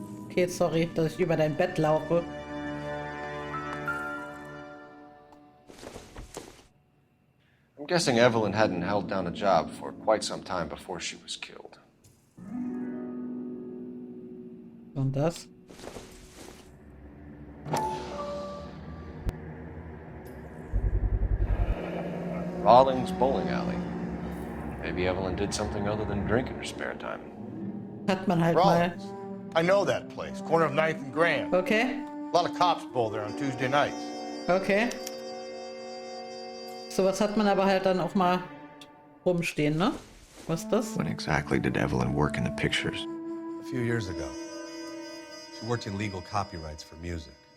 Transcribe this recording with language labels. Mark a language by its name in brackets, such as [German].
[German] Okay, sorry, dass ich über dein Bett laufe. [English] I'm guessing Evelyn hadn't held down a job for quite some time before she was killed. [German] Und das? [English] Rawlings Bowling Alley. Maybe Evelyn did something other than drink in her spare time. [German] Hat man halt [English] Rawlings. I know that place, corner of 9th and Grand. Okay. A lot of cops bowl there on Tuesday nights. Okay. [German] Sowas hat man aber halt dann auch mal rumstehen, ne? Was ist das? [English] When exactly did Evelyn work in the pictures? A few years ago. She worked in legal copyrights for music.